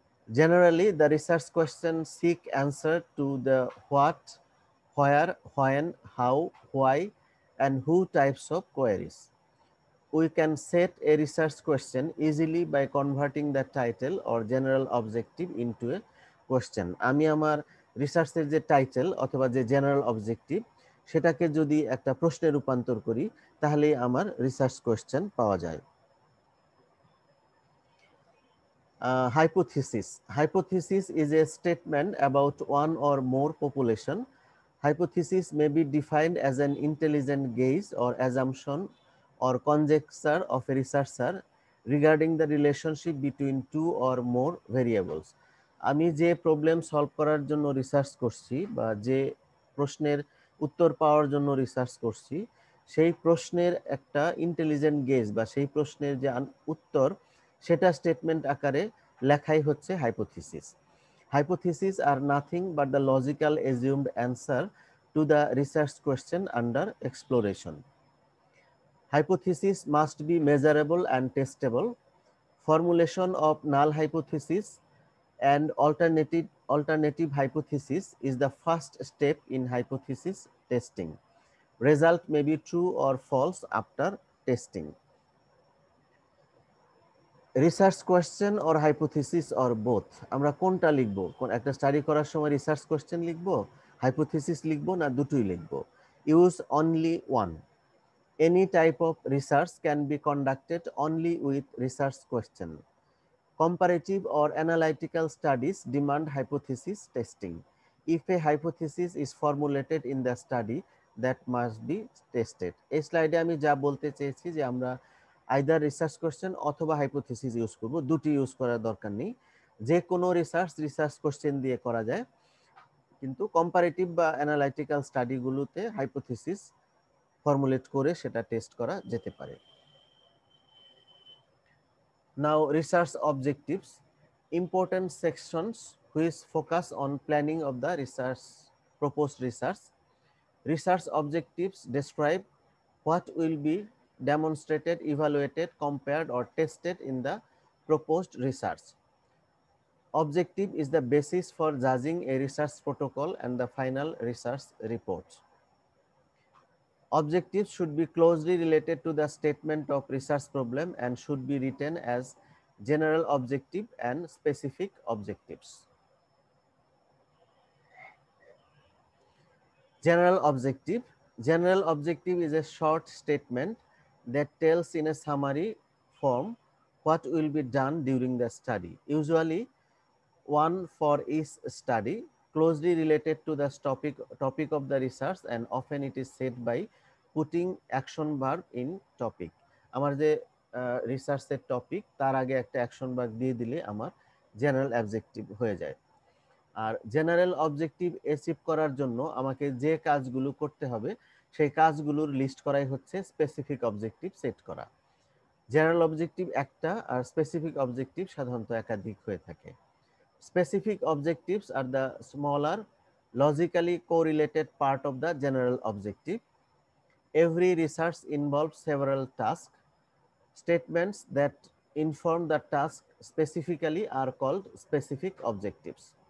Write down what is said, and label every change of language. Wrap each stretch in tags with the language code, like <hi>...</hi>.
<en>Generally, the research questions seek answer to the what, where, when, how, why, and who types of queries. We can set a research question easily by converting the title or general objective into a question.</en> <bn>আমি আমার রিসার্চের যে title অথবা যে general objective সেটাকে যদি একটা প্রশ্নে রূপান্তর করি তাহলেই আমার রিসার্চ কোয়েশ্চেন পাওয়া যায়।</bn> <en>Hypothesis. Hypothesis is a statement about one or more population. Hypothesis may be defined as an intelligent guess or assumption or conjecture of a researcher regarding the relationship between two or more variables.</en> <bn>আমি যে problem solve করার জন্য research করছি বা যে প্রশ্নের উত্তর পাওয়ার জন্য রিসার্চ করছি সেই প্রশ্নের একটা ইন্টেলিজেন্ট গেজ বা সেই প্রশ্নের যে উত্তর সেটা স্টেটমেন্ট আকারে লেখাই হচ্ছে hypothesis.</bn> <en>Hypotheses are nothing but the logical assumed answer to the research question under exploration. Hypothesis must be measurable and testable. Formulation of null hypothesis and alternative hypothesis is the first step in hypothesis testing. Result may be true or false after testing. Research question or hypothesis or both,</en> <bn>আমরা কোনটা লিখবো? একটা study করার সময় research question লিখবো, hypothesis লিখবো, না দুটোই লিখবো?</bn> <en>Use only one. Any type of research can be conducted only with research question. Comparative or analytical studies demand hypothesis testing. If a hypothesis is formulated in the study, that must be tested.</en> <bn>এই স্লাইডে আমি যা বলতে চেয়েছি যে আমরা either research question অথবা hypothesis use করব, দুটি ইউজ করার দরকার নেই। যে কোনো রিসার্চ কোশ্চেন দিয়ে করা যায়, কিন্তু কম্পারেটিভ বা অ্যানালাইটিক্যাল স্টাডিগুলোতে হাইপোথিসিস ফর্মুলেট করে সেটা টেস্ট করা যেতে পারে।</bn> <en>Now, research objectives. Important sections which focus on planning of the proposed research. Research objectives describe what will be demonstrated, evaluated, compared, or tested in the proposed research. Objective is the basis for judging a research protocol and the final research report. Objectives should be closely related to the statement of research problem and should be written as general objective and specific objectives. General objective. General objective is a short statement that tells in a summary form what will be done during the study. Usually one for each study, closely related to the topic of the research, and often it is said by putting action verb in topic.</en> <bn>আমার যে রিসার্চের topic তার আগে একটা action verb দিয়ে দিলে আমার general objective হয়ে যায়। আর জেনারেল অবজেক্টিভ অ্যাচিভ করার জন্য আমাকে যে কাজগুলো করতে হবে সেই কাজগুলোর লিস্ট করাই হচ্ছে স্পেসিফিক অবজেক্টিভ সেট করা। জেনারেল অবজেক্টিভ একটা আর স্পেসিফিক অবজেক্টিভ সাধারণত একাধিক হয়ে থাকে।</bn> <en>Specific objectives are the smaller, logically correlated part of the general objective. Every research involves several tasks. Statements that inform the task specifically are called specific objectives.</en>